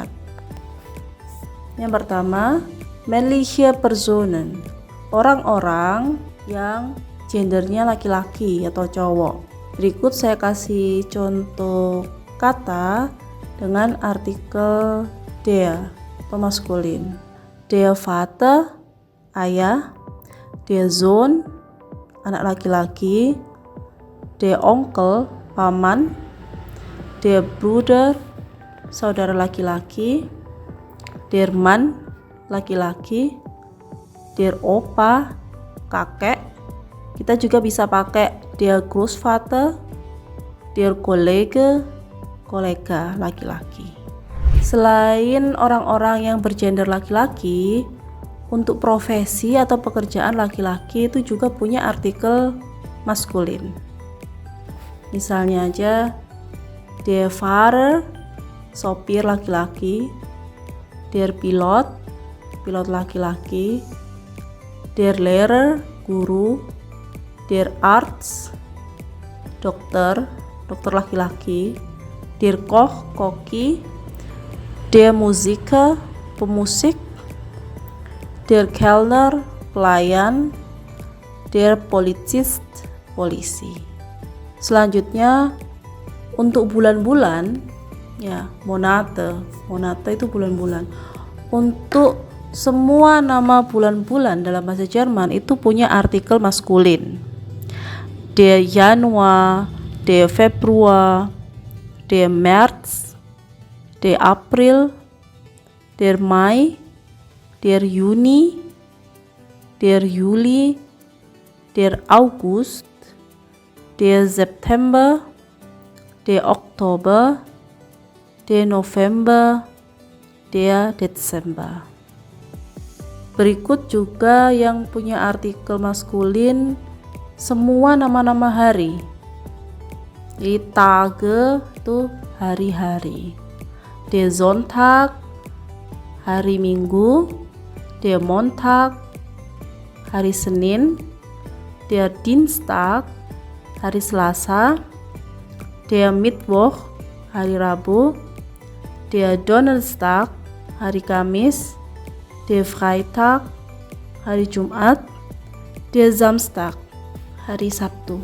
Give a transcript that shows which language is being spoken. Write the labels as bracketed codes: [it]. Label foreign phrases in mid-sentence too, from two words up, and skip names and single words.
[id] Yang pertama, [de] männliche Personen, [id] orang-orang yang gendernya laki-laki atau cowok. Berikut saya kasih contoh kata dengan artikel der atau maskulin. [de] Der Vater, ayah. der Sohn, [id] anak laki-laki, [de] der Onkel, paman, der Bruder, [id] saudara laki-laki, [de] der Mann, [id] laki-laki, [de] der Opa, [id] kakek. Kita juga bisa pakai [de] der Großvater, der Kollege, [id] kolega laki-laki. Selain orang-orang yang bergender laki-laki, untuk profesi atau pekerjaan laki-laki itu juga punya artikel maskulin. Misalnya aja [de] der Fahrer, [id] sopir laki-laki, der Pilot, pilot laki-laki, [de] der Lehrer, guru, der Arzt, [id] dokter, dokter laki-laki, [de] der Koch, koki, der Musiker, pemusik, der Kellner, pelayan, der Polizist, [id] polisi. Selanjutnya untuk bulan-bulan, ya Monate itu bulan-bulan. Untuk semua nama bulan-bulan dalam bahasa Jerman itu punya artikel maskulin. [de] Der Januar, der Februar, der März, der April, der Mai, der Juni, der Juli, der August, der September, der Oktober, der November, der Dezember. [id] Berikut juga yang punya artikel maskulin semua nama-nama hari. Jadi Tage itu hari-hari. [de] Der Sonntag, [id] hari Minggu, [de] der Montag, [id] hari Senin, [de] der Dienstag, [id] hari Selasa, [de] der Mittwoch, [id] hari Rabu, [de] der Donnerstag, [id] hari Kamis, [de] der Freitag, [id] hari Jumat, [de] der Samstag, [id] hari Sabtu.